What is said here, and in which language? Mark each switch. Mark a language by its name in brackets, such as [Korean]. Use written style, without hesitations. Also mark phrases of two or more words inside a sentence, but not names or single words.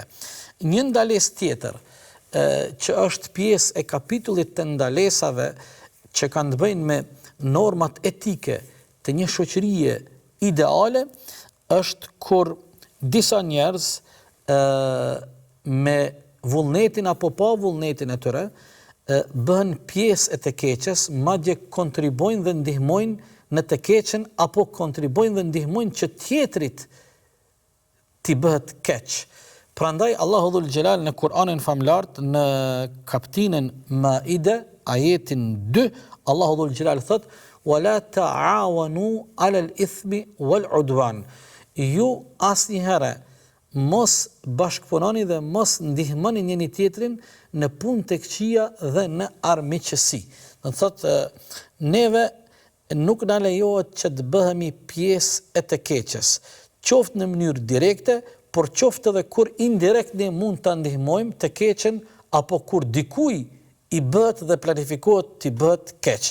[Albanian] Një ndalesë tjetër që është pjesë e kapitullit të ndalesave që kanë të bëjnë me normat etike të një shoqërie ideale, është kur disa njerëz me vullnetin apo pa vullnetin e tyre bëhen pjesë e të keqes, madje kontribojnë dhe ndihmojnë në të keqen, apo kontribojnë dhe ndihmojnë që tjetrit t'i bëhet keq. Prandaj Allahu [Arabic] ذو الجلال [Albanian] në Kur'anin famlart, në kaptinën Maide, ajetin 2, Allahu [Arabic] ذو الجلال [Albanian] thot: [Arabic] "ولا تعاونوا على الإثم والعدوان." [Albanian] Ju asnjëherë mos bashkëpunoni dhe mos ndihmoni njëri tjetrin në punë të këqija dhe në armiqësi. Do të thotë, neve nuk na lejohet që të bëhemi pjesë e të keqes, qoftë në mënyrë direkte, por qoftë edhe kur indirekt ne mund ta ndihmojmë të keqen, apo kur dikuj i bëhet dhe planifikohet t'i bëhet keq.